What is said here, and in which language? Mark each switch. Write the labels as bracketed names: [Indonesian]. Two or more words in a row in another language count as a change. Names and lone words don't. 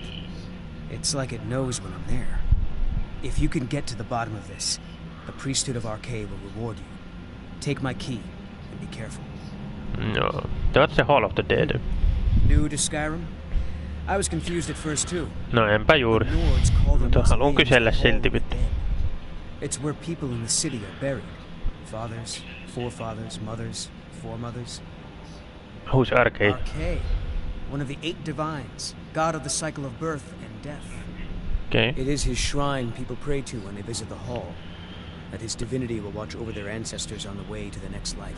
[English] It's like it knows when I'm there. If you can get to the bottom of this, the priesthood of Arcade will reward you. Take my key and be careful. No, that's the Hall of the Dead. New to Skyrim? I was confused at first too. [Finnish] No, enpä juuri. Mutta haluan kysellä silti vittu. [English] It's where people in the city are buried. Fathers, forefathers, mothers, foremothers. Who's Arcade? Arcade, one of the 8 divines, god of the cycle of birth and death. Okay. It is his shrine people pray to when they visit the hall. That his divinity will watch over their ancestors on the way to the next life.